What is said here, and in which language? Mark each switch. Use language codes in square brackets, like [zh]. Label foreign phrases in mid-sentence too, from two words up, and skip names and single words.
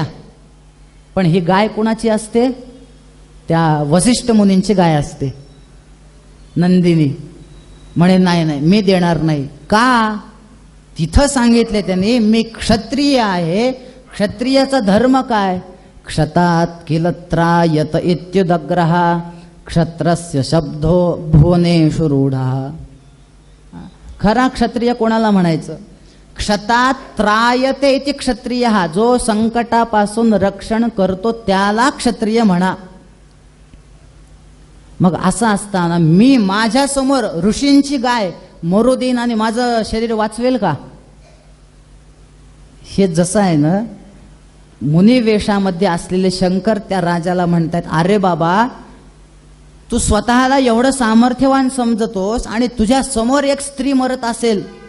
[mr] पण ही गाय कुणाची असते? त्या वसिष्ठ मुनींची गाय असते, नंदिनी. म्हणे नाही नाही, मी देणार नाही. का? तिथं सांगितले त्यांनी, मी क्षत्रिय आहे. क्षत्रियाचा धर्म काय? [sa] क्षतात किल त्रायत इत्युदग्रह, क्षत्रस्य शब्दो भुवनेषु रूढः. [mr] खरा क्षत्रिय कोणाला म्हणायचं? [sa] क्षतात त्रायते इति क्षत्रिय, [mr] जो संकटापासून रक्षण करतो त्याला क्षत्रिय म्हणा. मग असं असताना मी माझ्या समोर ऋषींची गाय मरू देईन आणि माझं शरीर वाचवेल का? हे जसं आहे ना, मुनी वेशामध्ये असलेले शंकर त्या राजाला म्हणतात, अरे बाबा तू स्वतःला एवढं सामर्थ्यवान समजतोस आणि तुझ्या समोर एक स्त्री मरत असेल.